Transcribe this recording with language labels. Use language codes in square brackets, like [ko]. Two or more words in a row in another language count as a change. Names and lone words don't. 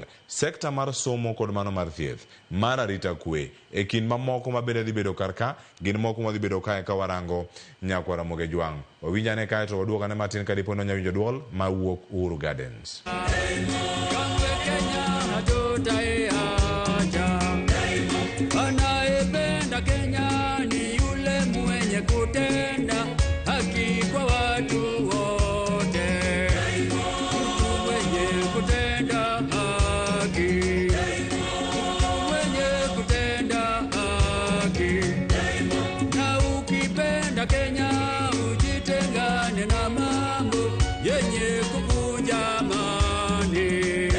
[luo] Sekta mar somo kod mano mar thieth, mar arita kwe e kind mamoko ma bende dhi bedo kar ka gin moko madhi bedo kae ka warango Nyakwara Mogejwang'. Wawinjane kae to waduokane matin kadipo ni nyawinjo duol ma wuok Uhuru Gardens. [sw] Kenya ni yule mwenye kutenda haki kwa watu wote, mwenye kutenda haki, mwenye kutenda haki. Na ukipenda Kenya ujitengane na mambo yenye kuvunja amani.